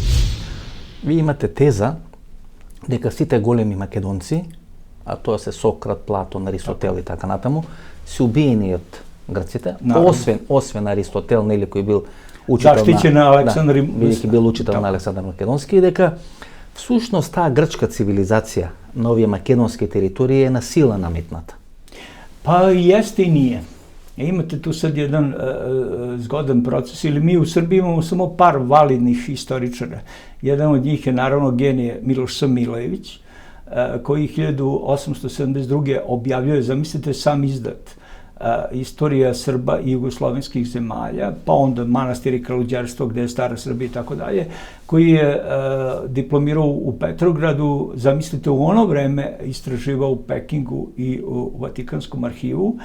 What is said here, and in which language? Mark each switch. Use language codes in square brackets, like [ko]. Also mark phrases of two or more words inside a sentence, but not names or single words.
[mk] Ви имате теза дека сите големи македонци, а тоа се Сократ, Платон, Аристотел и така натаму, се убиени од грците, освен Аристотел, нели, кој бил Заштиćен на Александар бидејќи бил учител на Александар Македонски, и дека всушност таа грчка цивилизација на овие македонски територии е на сила наметната. [sr] Pa jeste i nije. Imate tu sad jedan zgodan proces, ili mi u Srbiji imamo samo par validnih historičara. Jedan od njih je naravno genije Miloš S. Milojević, koji 1872. objavljuje, zamislite, sam izdat Istorija Srba i jugoslovenskih zemalja, pa onda Manastir i Kaluđerstvo, gde je stara Srbija i tako dalje, koji je diplomirao u Petrogradu, zamislite, u ono vreme istraživao u Pekingu i u Vatikanskom arhivu.